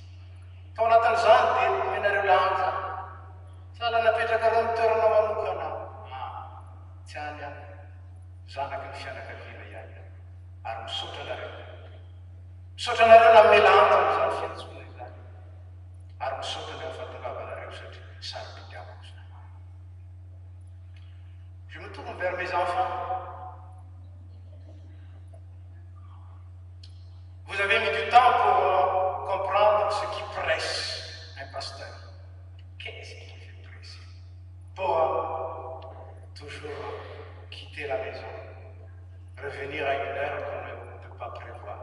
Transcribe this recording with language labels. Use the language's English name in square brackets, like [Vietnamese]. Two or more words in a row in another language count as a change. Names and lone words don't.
[Malagasy] Tao anatin'izany dia menareo lanja sahala napetraka reo mitoerana manokana tsy any any zanaky ny fianakaviana ihany ary misaotra nareo nanome lanja am'izany fiantsona izany ary misaotra ny fahatongavanareo satria sarobidiavako zany. [French] Je me tourne vers mes enfants. Vous avez mis du temps pour comprendre ce qui presse un pasteur. Qu'est-ce qui fait presser? Pour toujours quitter la maison, revenir à une heure qu'on ne peut pas prévoir.